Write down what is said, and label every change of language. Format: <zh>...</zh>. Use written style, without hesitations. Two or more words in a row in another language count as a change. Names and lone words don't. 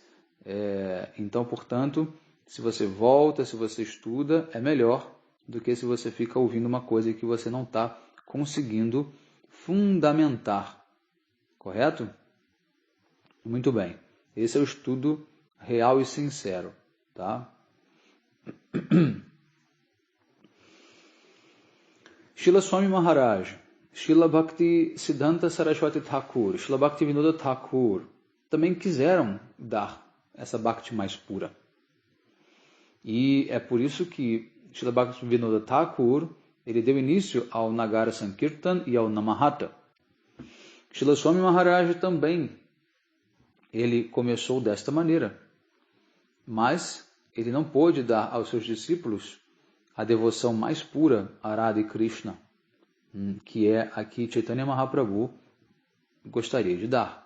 <pt>Então, portanto, se você volta, se você estuda, é melhor do que se você fica ouvindo uma coisa que você não está conseguindo fundamentar. Correto? Muito bem. Esse é o estudo real e sincero. Tá? Srila Swami Maharaj, Srila Bhakti Siddhanta Saraswati Thakur, Srila Bhakti Vinoda Thakur também quiseram dar essa Bhakti mais pura. E é por isso que Srila Bhakti Vinoda Thakur ele deu início ao Nagara Sankirtan e ao Namahata. Srila Swami Maharaj também ele começou desta maneira, mas ele não pôde dar aos seus discípulos a devoção mais pura a Radha e Krishna, que é a que Chaitanya Mahaprabhu gostaria de dar.</pt>